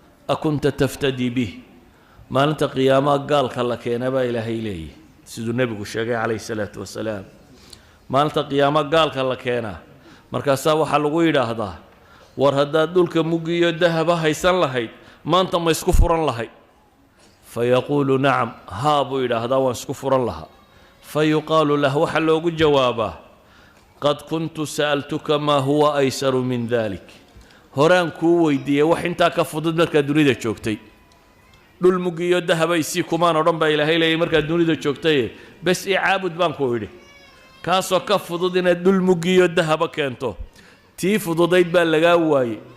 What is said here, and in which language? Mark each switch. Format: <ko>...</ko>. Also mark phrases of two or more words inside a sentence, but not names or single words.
<ar>أكنت تفتدي به."</ar> <so>Maalinta qiyaamaha gaalka la keena baa Ilaahay leeyahay, siduu Nebigu sheegay</so> <ar>عليه الصلاة والسلام.</ar> <so>Maalinta qiyaamaha gaalka la keenaa, markaasaa waxaa lagu yidhaahdaa, "War haddaad dhulka muggi iyo dahaba haysan lahayd, maanta ma isku furan lahayd?"</so> <ar>فيقول، نعم,</ar> <so>haa," buu yidhaahdaa, "waan isku furan lahaa."</so> <ar>فيقال له,</ar> <so>waxaa loogu jawaabaa,</so> <ar>"قد كنت سألتك ما هو أيسر من ذلك."</ar> <so>Horaan kuu weydiiyey wax intaa ka fudud markaad dunida joogtay. "Dhul muggi iyo dahaba isii kumaan odhan," baa Ilaahay leeyahay, "markaad dunida joogtay, bes i caabud," baan ku idhi. Kaasoo ka fudud inaad dhul muggi iyo dahaba keento. Tii fududayd baa lagaa waayey.</so>